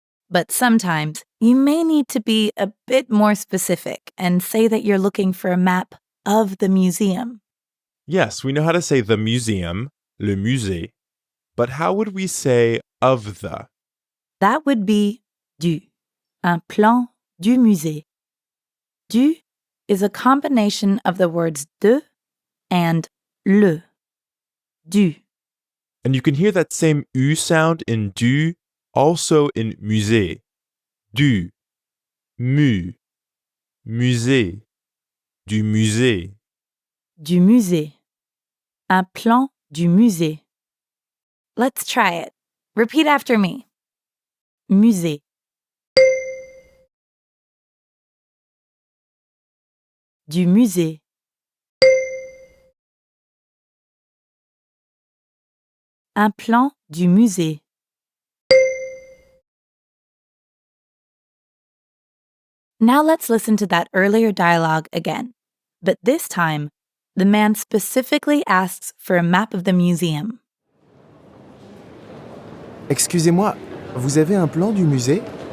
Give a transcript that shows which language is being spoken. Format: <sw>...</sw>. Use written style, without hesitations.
<en>But sometimes you may need to be a bit more specific and say that you're looking for a map of the museum. Yes, we know how to say the museum,</en> <fr>le musée,</fr> <en>but how would we say of the? That would be du,</en> <fr>un plan du musée.</fr> <en>Du is a combination of the words de and le.</en> <fr>Du.</fr> <en>And you can hear that same U sound in du also in musée.</en> <fr>Du, mu, musée, du musée. Du musée. Un plan du musée.</fr> <en>Let's try it. Repeat after me. Musée.</en> <fr>Du musée. Un plan du musée.</fr> <en>Now let's listen to that earlier dialogue again. But this time, the man specifically asks for a map of the museum.</en> <fr>Excusez-moi, vous avez un plan du musée?</fr>